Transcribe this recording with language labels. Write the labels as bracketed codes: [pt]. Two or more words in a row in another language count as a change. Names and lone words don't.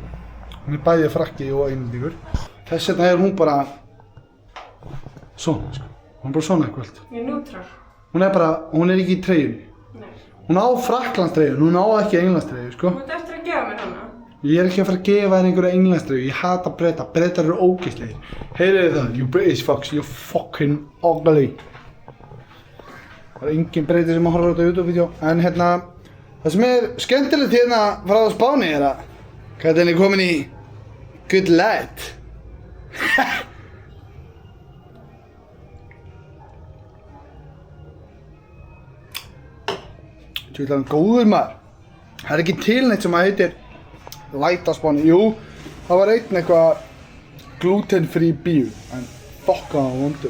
[is] Hún er bæði frakki og englendingur. Þess vegna er hún bara svona, sko. Hún er bara svona í kvöld. Ég er neutral. Hún er ekki í treyjunni. Hún á Frakklandstreyju, hún á ekki Englandstreyju, sko. Þú ert eftir að gefa mér hana? Ég er ekki að fara að gefa þér einhverja Englandstreyju, ég hata Breta, Bretar eru ógeðslegir. Heyriði það, [en] you British fucks, you fucking ugly. [is] Það er engin Breti sem horfir á þetta YouTube-vídeó, en það sem er skemmtilegt hérna frá Spáni er að Katrín er komin í [en] good light. [is] Þú veist hann góður maður. Það er ekki til neitt sem að heitir light á Spáni. Jú, það var einn eitthvað gluten-free bíu, en fokka á vondum.